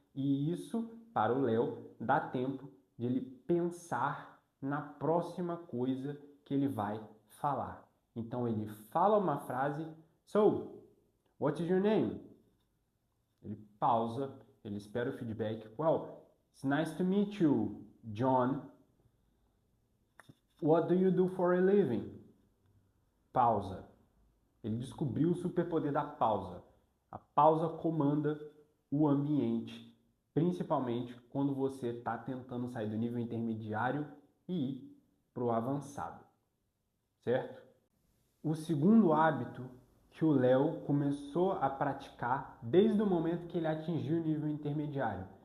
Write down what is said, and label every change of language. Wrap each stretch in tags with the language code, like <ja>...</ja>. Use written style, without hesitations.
<pt>E isso, para o Léo, dá tempo de ele pensar na próxima coisa que ele vai falar. Então ele fala uma frase,</pt> <en>So, what is your name?</en> <pt>Ele pausa, ele espera o feedback.</pt> <en>Well, it's nice to meet you, John. What do you do for a living?</en> <pt>Pausa. Ele descobriu o superpoder da pausa. A pausa comanda o ambiente, principalmente quando você está tentando sair do nível intermediário e ir para o avançado, certo? O segundo hábito que o Léo começou a praticar desde o momento que ele atingiu o nível intermediário.</pt>